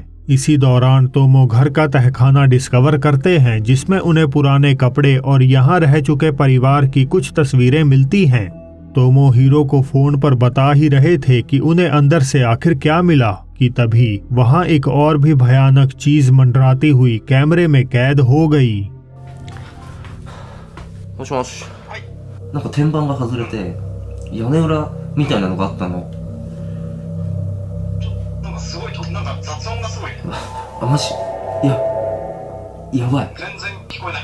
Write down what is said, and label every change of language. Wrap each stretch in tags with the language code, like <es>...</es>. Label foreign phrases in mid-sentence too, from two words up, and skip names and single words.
<hi>इसी दौरान तोमो घर का तहखाना डिस्कवर करते हैं जिसमें उन्हें पुराने कपड़े और यहाँ रह चुके परिवार की कुछ तस्वीरें मिलती हैं। तोमो हीरो को फोन पर बता ही रहे थे कि उन्हें अंदर से आखिर क्या मिला कि तभी वहाँ एक और भी भयानक चीज मंडराती हुई कैमरे में कैद हो गई।</hi> <ja>もしもし。なんか天板が外れて屋根裏みたいなのがあったの。なんかすごいなんか雑音がすごいね。あ、マジ？いや、やばい。全然聞こえない。</ja>